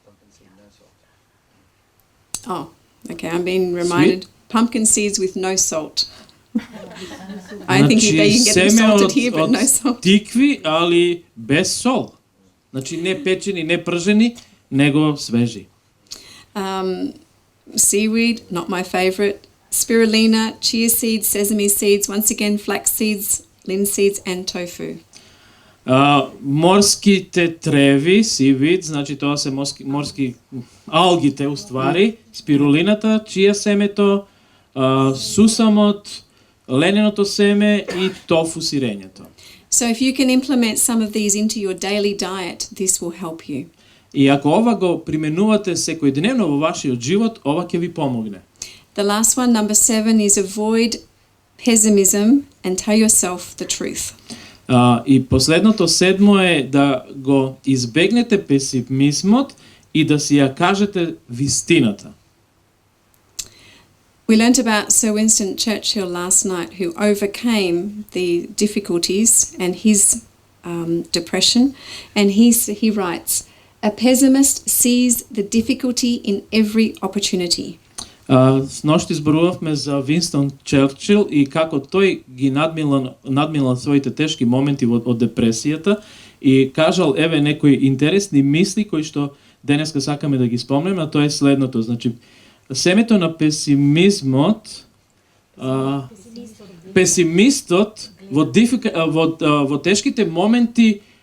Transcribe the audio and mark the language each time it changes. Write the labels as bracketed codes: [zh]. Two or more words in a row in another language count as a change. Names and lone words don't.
[en] Oh, okay, I'm being reminded. Pumpkin seeds with no salt. I think you can get them salted here, but no salt. [mk] Тикви, али без сол. Значи не печени, не пржени, него свежи. [en] Seaweed, not my favorite. Spirulina, chia seeds, sesame seeds, once again flax seeds, linseeds and tofu. [mk] Морските треви, seaweed, значи тоа се морски алгите уствари, спирулината, чија семето, сусамот, лененото семе и тофу сирењето. [en] So if you can implement some of these into your daily diet, this will help you. [mk] И ако ова го применувате секојдневно во вашиот живот, ова ќе ви помогне. [en] The last one, number 7, is avoid pessimism and tell yourself the truth. [mk] И последното 7 е да го избегнете песимизмот и да си ја кажете вистината. [en] We learnt about Sir Winston Churchill last night, who overcame the difficulties and his depression, and he writes, "A pessimist sees the difficulty in every opportunity." [mk] Сношти зборувавме за Винстон Черчил и како тој ги надмилал своите тешки моменти од депресијата и кажал еве некои интересни мисли кои што денеска сакаме да ги спомнеме, а тоа е следното, значи семето на песимизмот, песимистот во тешките моменти